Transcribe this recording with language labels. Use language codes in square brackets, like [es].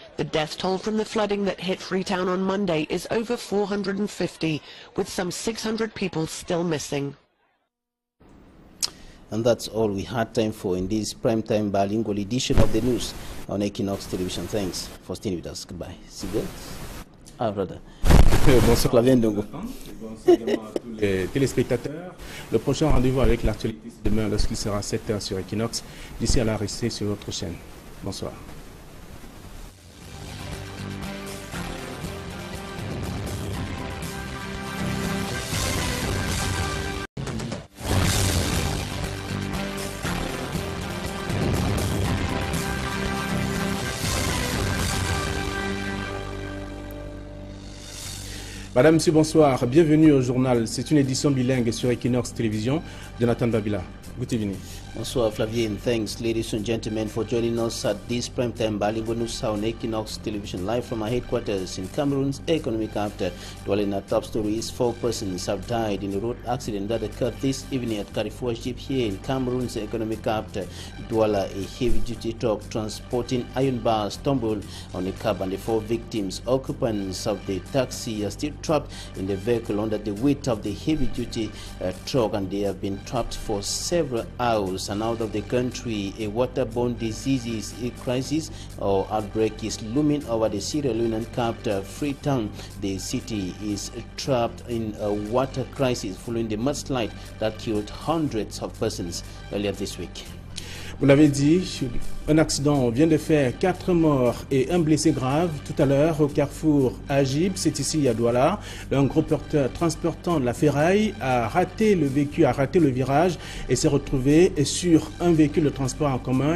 [en] The death toll from the flooding that hit Freetown on Monday is over 450, with some 600 people still missing. And that's all we had time for in this primetime bilingual edition of the news on Equinox Television. Thanks for staying with us. Goodbye. See you. Brother. [fr] Bonsoir Flavien Ndongo. Bonsoir également à tous les téléspectateurs. Le prochain rendez-vous avec l'actualité, c'est demain lorsqu'il sera 7h sur Equinox. D'ici à là, restez sur notre chaîne. Bonsoir. Madame, Monsieur, bonsoir. Bienvenue au journal. C'est une édition bilingue sur Equinox Télévision. [en] Jonathan Babila. Good evening. [fr] Bonsoir Flavien. [en] Thanks ladies and gentlemen for joining us at this primetime bilingual news on Equinox Television, live from our headquarters in Cameroon's economic capital. Dwelling our top stories, 4 persons have died in a road accident that occurred this evening at Carrefour Jeep here in Cameroon's economic capital. Douala, a heavy-duty truck transporting iron bars, stumbled on a cab, and the 4 victims, occupants of the taxi, are still trapped in the vehicle under the weight of the heavy-duty truck, and they have been trapped for several hours. And out of the country, a waterborne diseases crisis or outbreak is looming over the Sierra Leonean capital, Freetown. The city is trapped in a water crisis following the mudslide that killed hundreds of persons earlier this week. [fr] Vous l'avez dit, un accident vient de faire 4 morts et un blessé grave tout à l'heure au carrefour Agib, c'est ici à Douala. Un gros porteur transportant de la ferraille a raté le virage et s'est retrouvé sur un véhicule de transport en commun.